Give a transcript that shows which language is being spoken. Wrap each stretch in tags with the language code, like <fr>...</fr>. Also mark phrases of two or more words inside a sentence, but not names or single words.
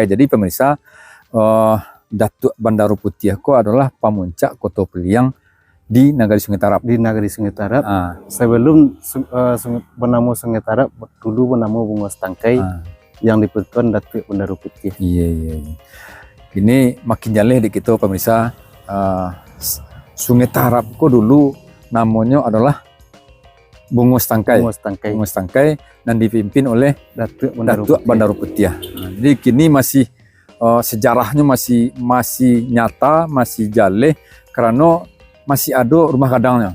<id>Jadi pemirsa, Datuk Bendaru Putih ko adalah pemuncak Kota Piliang di Nagari Sungai Tarap. Di Nagari Sungai Tarap. Sebelum bernama Sungai Tarap, dulu bernama Bungus Tangkai yang dipertuan Datuk Bendaru Putih. Iya. Ini makin jaleh di kita pemirsa. Sungai Tarap ko dulu namanya adalah Bungus Tangkai. Bungus Tangkai dan dipimpin oleh Datuk Bendaru Putih. Jadi kini masih sejarahnya masih nyata, masih jaleh karena masih ada rumah kadangnya.</id>